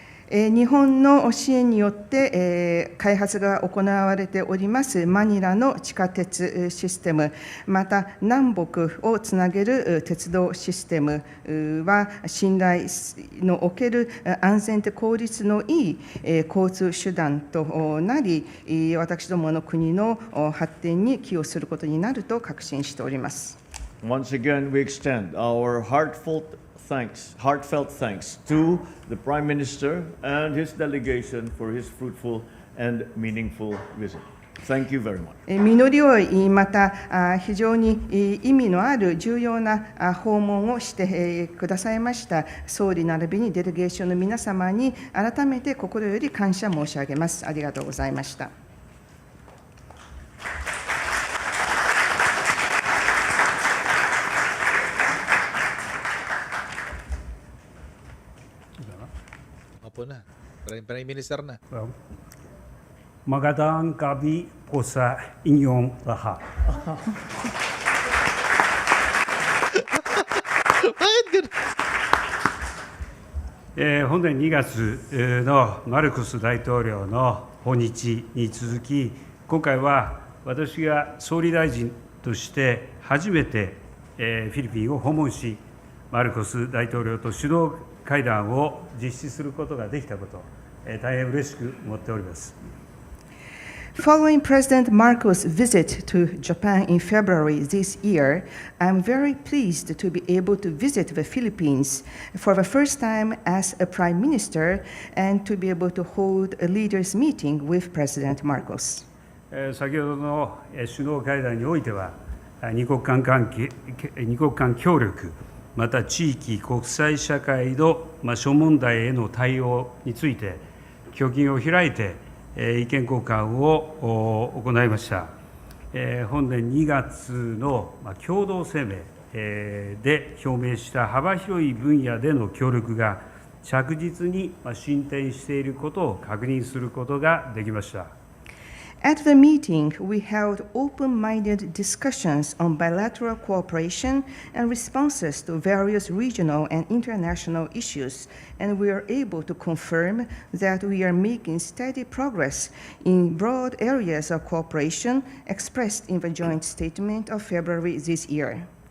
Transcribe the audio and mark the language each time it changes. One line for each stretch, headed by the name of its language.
Japanese: 日本の支援によって、開発が行われておりますマニラの地下鉄システム、また南北をつなげる鉄道システムは、信頼のおける安全で効率のいい交通手段となり、私どもの国の発展に寄与することになると確信しております。
English: Once again, we extend our heartfelt thanks to the Prime Minister and his delegation for his fruitful and meaningful visit. Thank you very much.
Japanese: 実り多い、また非常に意味のある重要な訪問をしてくださいました総理並びにデレゲーションの皆様に改めて心より感謝申し上げます。ありがとうございました。
Filipino: Opo na. Prime Minister na. Magandang gabi po sa inyong lahat. Bakit ganun?
Japanese: 本年2月のマルコス大統領の訪日に続き、今回は私が総理大臣として初めてフィリピンを訪問し、マルコス大統領と首脳会談を実施することができたこと、大変嬉しく思っております。
English: Following President Marcos' visit to Japan in February this year, I'm very pleased to be able to visit the Philippines for the first time as a Prime Minister and to be able to hold a leaders' meeting with President Marcos.
Japanese: 先ほどの首脳会談においては、二国間協力、また地域、国際社会の諸問題への対応について、胸襟を開いて意見交換を行いました。本年2月の共同声明で表明した幅広い分野での協力が着実に進展していることを確認することができました。
English: At the meeting, we held open-minded discussions on bilateral cooperation and responses to various regional and international issues, and we are able to confirm that we are making steady progress in broad areas of cooperation expressed in the joint statement of February this year.